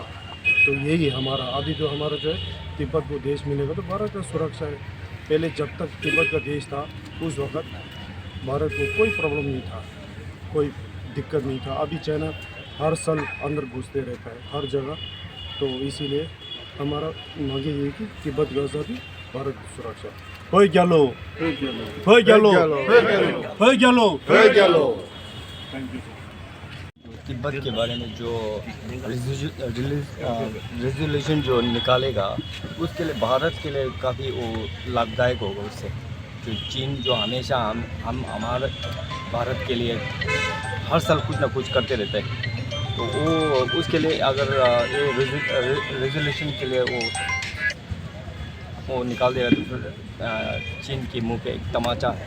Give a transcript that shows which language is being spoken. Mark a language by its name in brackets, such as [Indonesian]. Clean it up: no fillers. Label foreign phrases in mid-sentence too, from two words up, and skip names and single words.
[Hindi] तो यही हमारा अभी जो हमारा जो है तिब्बत को देश मिलेगा तो भारत का सुरक्षा है। पहले जब तक तिब्बत का देश था उस वक़्त भारत को कोई प्रॉब्लम नहीं था, कोई दिक्कत नहीं था। अभी चाइना हर साल अंदर घुसते रहता है हर जगह। तो इसीलिए हमारा मांगे ये कि तिब्बत की आज़ादी, भारत की सुरक्षा। [Tibetan] བོད་རྒྱལ་ལོ། བོད་རྒྱལ་ལོ། བོད་རྒྱལ་ལོ. [English] thank you. [Hindi] तिब्बत के बारे में जो रेजोल्यूशन जो निकालेगा उसके लिए भारत के लिए काफ़ी वो लाभदायक होगा। उससे जो चीन जो हमेशा हम हमारे भारत के लिए हर साल कुछ ना कुछ करते रहते हैं, तो वो उसके लिए अगर ये रेजोल्यूशन के लिए वो निकाल देगा तो फिर चीन के मुंह पे एक तमाचा है।